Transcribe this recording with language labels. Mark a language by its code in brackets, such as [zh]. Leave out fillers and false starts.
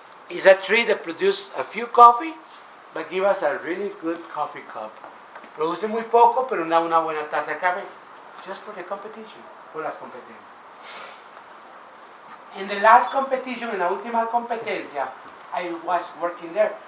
[en] It's a tree that produces a few coffee, but give us a really good coffee cup. [es] Produce muy poco, pero da una buena taza de café. [en] Just for the competition. [es] Por las competencias. [en] In the last competition, [es] en la última competencia, [en] I was working there.